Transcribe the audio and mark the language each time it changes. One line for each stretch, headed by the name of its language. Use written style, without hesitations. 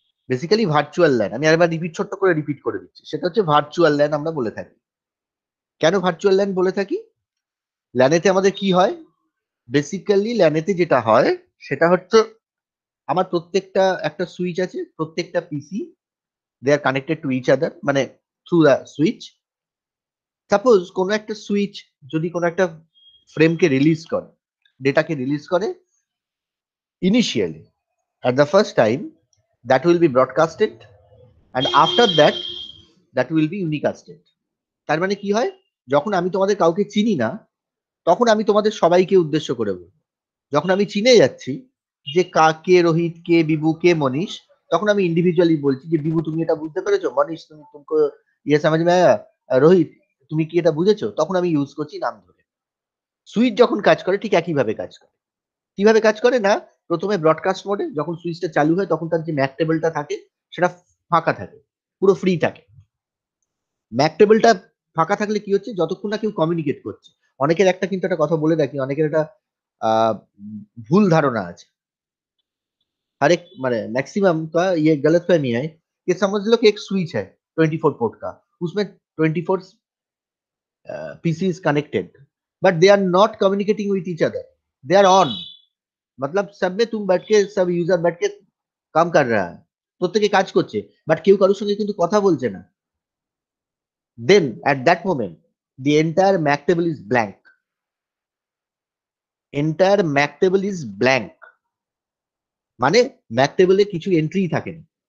Bangla: Basically virtual LAN, আমি আরেকবার ছোট্ট করে রিপিট করে দিচ্ছি, সেটা হচ্ছে ভার্চুয়াল ল্যান আমরা বলে থাকি। কেন ভার্চুয়াল ল্যান বলে থাকি? ল্যানেতে আমাদের কি হয়? বেসিক্যালি ল্যানেতে যেটা হয় সেটা হচ্ছে আমার প্রত্যেকটা একটা সুইচ আছে, প্রত্যেকটা পিসি
English: they are connected to each other,
Bangla: মানে
English: Through the switch.
Bangla: সাপোজ কোনো একটা সুইচ যদি কোনো একটা ফ্রেমকে রিলিজ করে, ডেটাকে রিলিজ করে, initially
English: at the first time that will be broadcasted, and after that that will be unicasted.
Bangla: তার মানে কি হয়? যখন আমি তোমাদের কাউকে চিনি না তখন আমি তোমাদের সবাইকে উদ্দেশ্য করে বলবো। যখন আমি চিনে যাচ্ছি যে কে রোহিত, কে বিভু, কে মনীষ, তখন আমি ইন্ডিভিজুয়ালি বলছি যে বিভু তুমি এটা বুঝতে পেরেছো, মনীষ তুমি
Hindi: তুমকো ইয়ে समझ में आया,
Bangla: রোহিত তুমি কি এটা বুঝেছো, তখন আমি ইউজ করছি নাম ধরে। সুইচ যখন কাজ করে ঠিক একইভাবে কাজ করে। কিভাবে কাজ করে না, প্রথমে ব্রডকাস্ট মোডে যখন সুইচটা চালু হয় তখন তার যে ম্যাক টেবিলটা থাকে সেটা ফাঁকা থাকে, পুরো ফ্রি থাকে। ম্যাক টেবিলটা ফাঁকা থাকলে কি হচ্ছে, যতক্ষণ না কেউ কমিউনিকেট করছে। অনেকের একটা কিন্তু একটা কথা বলে রাখি, অনেকের একটা ভুল ধারণা আছে।
Hindi: हर एक माने मैक्सिमम का ये गलतफहमी है कि समझ लो कि एक स्विच है 24 पोर्ट का, उसमें 24 PC is connected,
English: But they are not communicating with each other, they are on.
Hindi: मतलब सब में तुम बैठ के सब यूजर बैठ के কাম কর रहा है,
Bangla: প্রত্যেকে কাজ করছে, বাট কেউ কারোর সঙ্গে কিন্তু কথা বলছে না।
English: then at that moment the entire MAC table is blank, entire MAC table is blank,
Bangla: মানে ম্যাক টেবলে কিছু এন্ট্রি থাকে না।